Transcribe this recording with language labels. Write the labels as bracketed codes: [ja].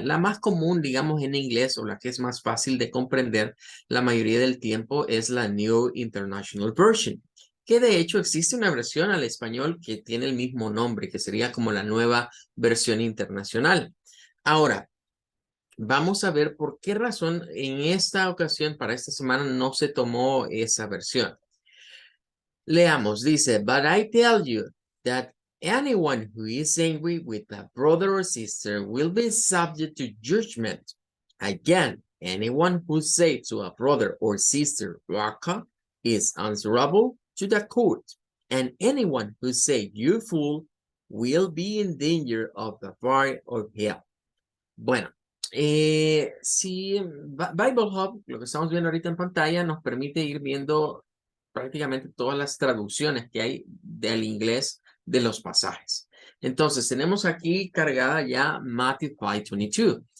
[es] La más común, digamos, en inglés o la que es más fácil de comprender la mayoría del tiempo es la New International Version, que de hecho existe una versión al español que tiene el mismo nombre, que sería como la nueva versión internacional. Ahora, vamos a ver por qué razón en esta ocasión, para esta semana, no se tomó esa versión. Leamos, dice, [en] "But I tell you that anyone who is angry with a brother or sister will be subject to judgment. Again, anyone who says to a brother or sister, Raka, is answerable to the court. And anyone who says, you fool, will be in danger of the fire of hell." [es] Bueno, si Bible Hub, lo que estamos viendo ahorita en pantalla, nos permite ir viendo prácticamente todas las traducciones que hay del inglés de los pasajes. Entonces, tenemos aquí cargada ya Matthew 5:22.